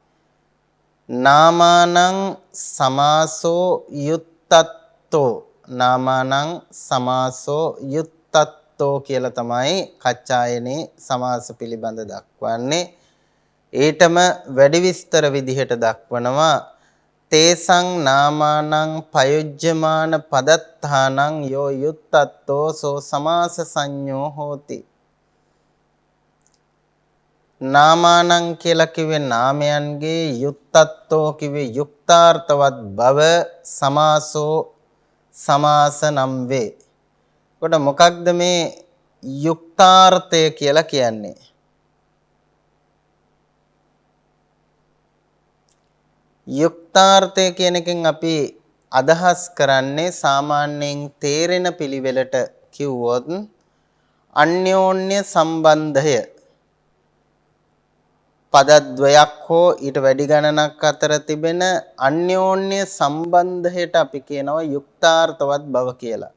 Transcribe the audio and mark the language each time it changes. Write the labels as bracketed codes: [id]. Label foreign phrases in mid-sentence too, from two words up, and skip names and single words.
[pi] නාමානං සමාසෝ යුත්තත්තෝ නාමානං සමාසෝ යුත්තත්තෝ [si] කියලා තමයි කච්චායනයේ සමාස පිළිබඳ දක්වන්නේ. ඊටම වැඩි විස්තර විදිහට දක්වනවා [pi] තේසං නාමානං පයුජ්ජමාන පදත්තානං යෝ යුත්තත්තෝ සෝ සමාස සංඤෝ හෝති. [si] නාමානං කියලා කිව්වේ නාමයන්ගේ යුක්තත්වෝ කිව්වේ යුක්තාර්ථවත් බව සමාසෝ සමාස නම් වේ. කොට මොකක්ද මේ යුක්තාර්ථය කියලා කියන්නේ? යුක්තාර්ථය කියන එකෙන් අපි අදහස් කරන්නේ සාමාන්‍යයෙන් තේරෙන පිළිවෙලට කිව්වොත් අන්‍යෝන්‍ය සම්බන්ධය පදද්වයක් හෝ ඊට වැඩි ගණනක් අතර තිබෙන අන්‍යෝන්‍ය සම්බන්ධයට අපි කියනවා යුක්තාර්ථවත් බව කියලා.